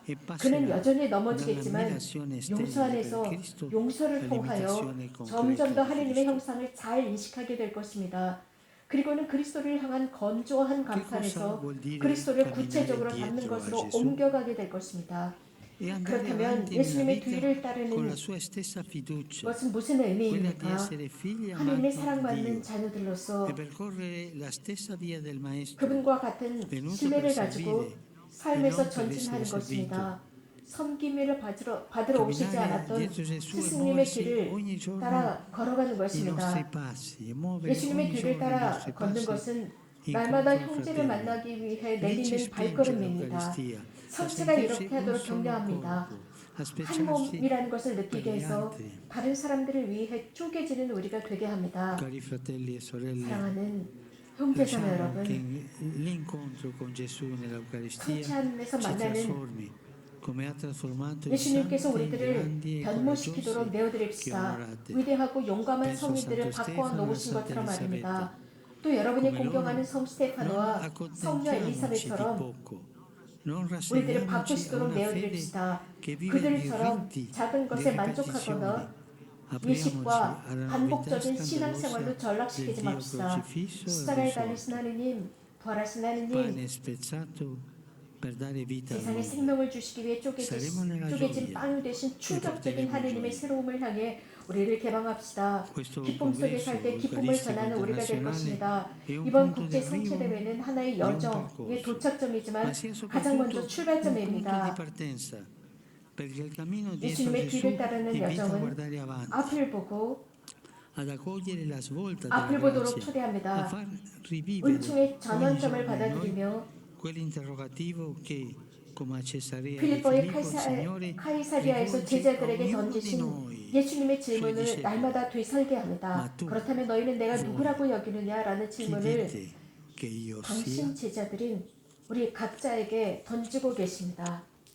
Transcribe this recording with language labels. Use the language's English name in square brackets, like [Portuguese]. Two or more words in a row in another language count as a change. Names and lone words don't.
[Korean] 그는 여전히 넘어지겠지만 용서 안에서 용서를 통하여 점점 더 하느님의 형상을 잘 인식하게 될 것입니다. 그리고는 그리스도를 향한 건조한 감탄에서 그리스도를 구체적으로 닮는 것으로 옮겨가게 될 것입니다. [Italian] e andare [Korean] 그렇다면 [Italian] avanti nella [Korean] 예수님의 [Italian] vita [Korean] 뒤를 [Italian] con [Korean] 따르는 [Italian] la sua stessa fiducia, [Korean] 것은 무슨 [Italian] quella di [Korean] 의미입니까? [Italian] essere figli [Korean] 하나님의 [Italian] amati di [Korean] 사랑받는 [Italian] Dio [Korean] 자녀들로서 [Italian] e percorrere la stessa via del Maestro, [Korean] 그분과 같은 [Italian] venuto [Korean] 신뢰를 [Italian] per [Korean] 가지고 [Italian] servire e [Korean] 삶에서 [Italian] non per essere [Korean] 전진하는 [Italian] servito. [Korean] 것입니다. 섬김을 받으러 오시지 [Italian] Camminare [Korean] 않았던 [Italian] dietro Gesù e [Korean] 스승님의 [Italian] muoversi [Korean] 길을 [Italian] ogni giorno [Korean] 따라 걸어가는 [Italian] i nostri [Korean] 것입니다. [Italian] passi e muovere [Korean] 예수님의 [Italian] ogni [Korean] 뒤를 [Italian] giorno i [Korean] 따라 [Italian] nostri [Korean] 걷는 [Italian] passi [Korean] 것은 [Italian] incontro [Korean] 날마다 [Italian] al [Korean] 형제를 [Italian] fratello. [Korean] 만나기 위해 [Italian] Lì ci [Korean] 내딛는 [Italian] spinge [Korean] 발걸음입니다. [Italian] l'Eucaristia a [Korean] 성체가 [Italian] sentirsi [Korean] 이렇게 [Italian] un [Korean] 하도록 [Italian] solo [Korean] 격려합니다. [Italian] corpo, a [Korean] 한 [Italian] specciarsi [Korean] 몸이라는 것을 [Italian] per [Korean] 느끼게 [Italian] gli [Korean] 해서 [Italian] altri. [Korean] 다른 사람들을 위해 쪼개지는 우리가 되게 합니다. [Italian] Cari fratelli e sorelle, [Korean] 사랑하는 형제자매 [Italian] lasciamo che [Korean] 여러분, [Italian] l'incontro con Gesù nell'Eucaristia [Korean] 성체 안에서 [Italian] ci [Korean] 만나는 [Italian] trasformi, come ha trasformato i [Korean] 예수님께서 [Italian] santi [Korean] 우리들을 [Italian] grandi e [Korean] 변모시키도록 [Italian] coraggiosi che [Korean] 내어드립시다. [Italian] onorate. [Korean] 위대하고 용감한 [Italian] Penso a [Korean] 성인들을 [Italian] Santo [Korean] 바꿔 [Italian] Stefano e a [Korean] 놓으신 [Italian] Santa [Korean] 것처럼 말입니다. [Italian] Elisabetta. [Korean] 또 여러분이 [Italian] Come [Korean] 공경하는 [Italian] loro, [Korean] 성 [Italian] non [Korean] 스테파노와 성녀 [Italian] accontentiamoci di [Korean] 엘리사벳처럼 [Italian] poco, non [Korean] 우리들을 [Italian] rassegniamoci a [Korean] 바꾸시도록 [Italian] una fede [Korean] 내어드립시다. [Italian] che vive di [Korean] 그들처럼 [Italian] riti, [Korean] 작은 [Italian] di [Korean] 것에 만족하거나 [Italian] ripetizioni. [Korean] 예식과 [Italian] Apriamoci alla novità [Korean] 반복적인 신앙생활로 [Italian] scandalosa del [Korean] 전락시키지 [Italian] Dio [Korean] 맙시다. [Italian] crocifisso e [Korean] 십자가에 달리신 [Italian] risorto, [Korean] 하느님, 부활하신 하느님, [Italian] pane spezzato per dare vita al [Korean] 세상에 [Italian] mondo. [Korean] 생명을 주시기 위해 [Italian] Saremo nella [Korean] 쪼개진 [Italian] gioia [Korean] 빵 대신 충격적인 [Italian] porteremo [Korean] 하느님의 [Italian] gioia. [Korean] 새로움을 향해 우리를 개방합시다. [Italian] Questo [Korean] 기쁨 속에 [Italian] congresso [Korean] 살 때 기쁨을 [Italian] eucaristico [Korean] 전하는 우리가 될 것입니다. [Italian] internazionale è un [Korean] 이번 [Italian] punto [Korean] 국제 [Italian] di [Korean] 성체 [Italian] arrivo [Korean] 대회는 하나의 [Italian] di un [Korean] 여정의 [Italian] percorso, [Korean] 도착점이지만 [Italian] ma sia [Korean] 가장 먼저 [Italian] soprattutto un punto di [Korean] 출발점입니다. [Italian] partenza, perché il cammino dietro [Korean] 예수님의 [Italian] Gesù [Korean] 뒤를 따르는 [Italian] invita a [Korean] 여정은 [Italian] guardare avanti, [Korean] 앞을 보고 [Italian] ad accogliere la svolta [Korean] 앞을 [Italian] della [Korean] 보도록 [Italian] grazia, a [Korean] 초대합니다. [Italian] far rivivere [Korean] 은총의 [Italian] ogni [Korean] 전환점을 [Italian] giorno in noi [Korean] 받아들이며 [Italian] quell'interrogativo che, come a Cesarea di [Korean] 필리포의 [Italian] Filippo, il Signore [Korean] 카이사리아에서 [Italian] rivolge a [Korean] 제자들에게 [Italian] ognuno di [Korean] 던지신 [Italian] noi, [Korean] 예수님의 [Italian] suoi [Korean] 질문을 [Italian] discepoli. [Korean] 날마다 되살게 합니다. [Italian] Ma tu, [Korean] 그렇다면 너희는 내가 [Italian] voi, [Korean] 누구라고 여기느냐라는 [Italian] chi [Korean] 질문을 [Italian] dite che io sia? [Korean] 당신 제자들인 우리 각자에게 던지고 계십니다.